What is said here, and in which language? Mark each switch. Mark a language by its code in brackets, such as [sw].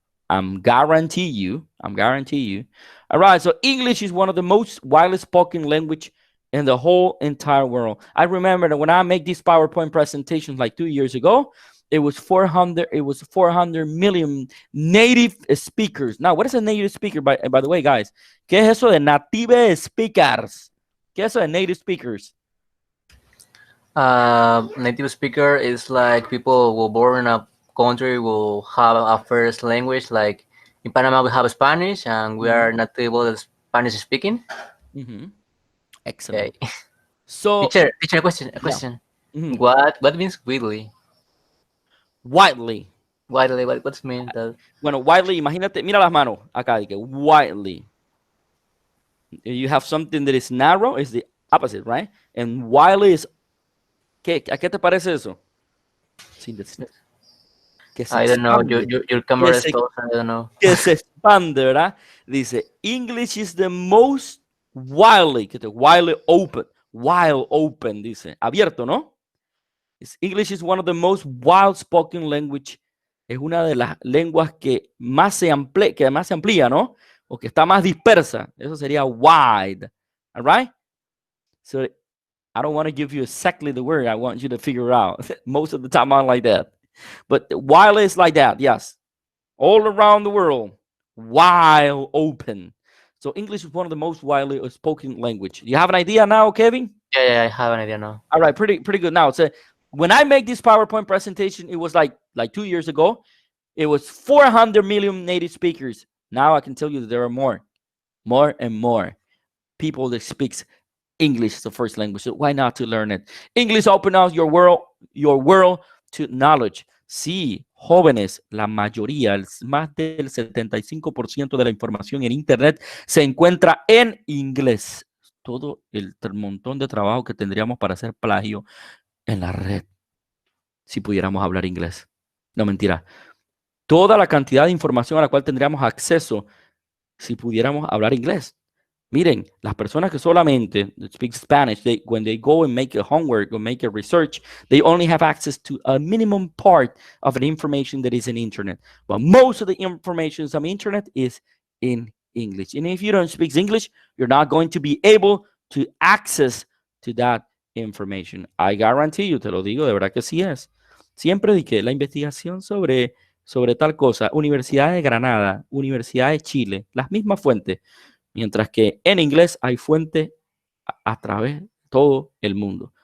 [en] I'm guarantee you. All right, so English is one of the most widely spoken language in the whole entire world. I remember that when I make these PowerPoint presentations like 2 years ago, it was 400 million native speakers. Now, what is a native speaker, by the way, guys? [es] ¿Qué es eso de native speakers? ¿Qué es eso de native speakers? [en] Native speaker is like people who born in a country will have a first language. Like in Panama, we have Spanish, and we are not able to Spanish speaking. Excellent. Okay. So, teacher, a question. What means widely? Widely. Widely, what's mean that? [es] Bueno, widely, imagínate, mira las manos acá, de que widely. [en] You have something that is narrow, is the opposite, right? And widely is, [es] ¿a qué te parece eso? [en] I don't know, your camera is close, I don't know. [es] Que se expande, ¿verdad? Dice, [en] English is the most widely open, [es] dice, abierto, ¿no? [en] English is one of the most wild spoken language. [es] Es una de las lenguas que más se amplía, ¿no? O que está más dispersa. Eso sería wide. [en] All right? So I don't want to give you exactly the word. I want you to figure out. Most of the time I'm like that. But wide is like that, yes. All around the world, wide open. So English is one of the most widely spoken language. You have an idea now, Kevin? Yeah, I have an idea now. All right, pretty good. Now, When I make this PowerPoint presentation, it was like 2 years ago. It was 400 million native speakers. Now I can tell you that there are more and more people that speaks English as the first language. So why not to learn it? English open up your world to knowledge. [es] Sí, jóvenes, la mayoría, más del 75% de la información en Internet se encuentra en inglés. Todo el montón de trabajo que tendríamos para hacer plagio en la red si pudiéramos hablar inglés. No, mentira. Toda la cantidad de información a la cual tendríamos acceso si pudiéramos hablar inglés. Miren, las personas que solamente [en] speak Spanish, when they go and make a homework or make a research, they only have access to a minimum part of an information that is in internet. But most of the information on the internet is in English. And if you don't speak English, you're not going to be able to access to that information. I guarantee you, [es] te lo digo, de verdad que sí es. Siempre dije, la investigación sobre tal cosa, Universidad de Granada, Universidad de Chile, las mismas fuentes. Mientras que en inglés hay fuente a través de todo el mundo.